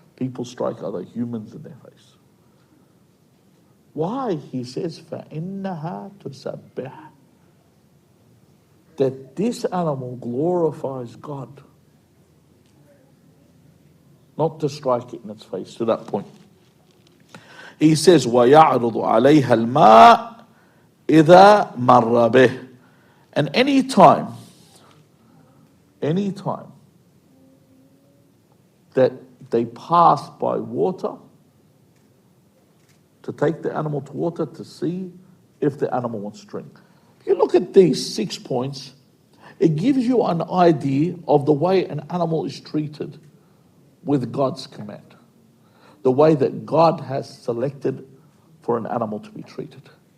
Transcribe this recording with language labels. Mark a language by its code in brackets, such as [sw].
[en] People strike other humans in their face. Why? He says, [ar] فَإِنَّهَا تُسَبِّحُ. [en] That this animal glorifies God. Not to strike it in its face, to that point. He says, [ar] وَيَعْرُضُ عَلَيْهَا الْمَاءِ إِذَا مَرَّ بِهِ. [en] And any time that they pass by water, to take the animal to water to see if the animal wants to drink. If you look at these 6 points, it gives you an idea of the way an animal is treated with God's command, the way that God has selected for an animal to be treated.